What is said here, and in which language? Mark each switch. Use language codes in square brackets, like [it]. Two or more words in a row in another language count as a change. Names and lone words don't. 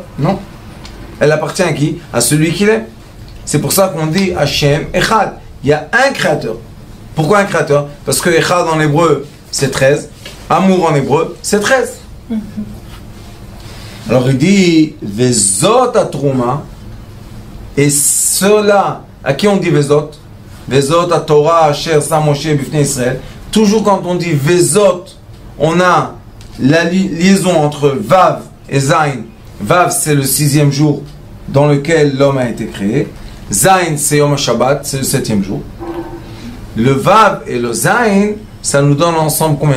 [fr] Non. Elle appartient à qui? À celui qu'il est. C'est pour ça qu'on dit [he] השם אחד. [fr] Il y a un créateur. Pourquoi un créateur? Parce que Echad en hébreu c'est 13. Amour en hébreu c'est 13. Alors il dit [he] וזאת התרומה. [fr] Et cela, à qui on dit Vezot? [he] וזאת התורה אשר שם משה לפני ישראל. [fr] Toujours quand on dit Vezot, on a la liaison entre Vav et Zain. Vav, c'est le 6e jour dans lequel l'homme a été créé. Zain, c'est [he] יום השבת, [fr] c'est le 7e jour. Le Vav et le Zain, ça nous donne ensemble combien?